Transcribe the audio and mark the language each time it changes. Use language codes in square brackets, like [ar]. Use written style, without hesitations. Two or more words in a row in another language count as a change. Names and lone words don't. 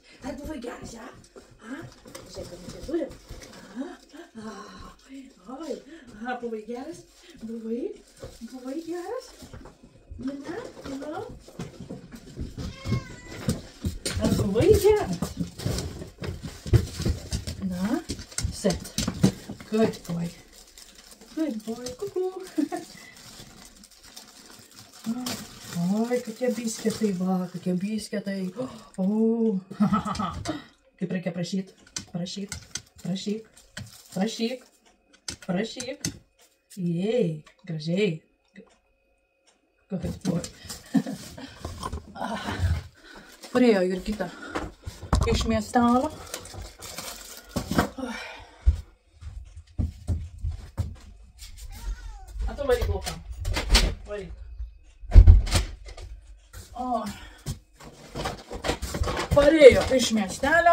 [lt] Ar buvai geras, ja? Žiūrėk, kad čia turi. Buvai geras? Buvai geras? Ne? Ar buvai geras? Na, sit. [en] Good boy. Good boy, kuku. [lt] Oi, kokie bisketai, va, kokie bisketai. O, kaip reikia prašyt. Prašyk. Jei, gražiai. [en] Good boy. [lt] Parėjo Jurgita iš miestelio. A tu varyk lauką. Varyk. Parėjo iš miestelio.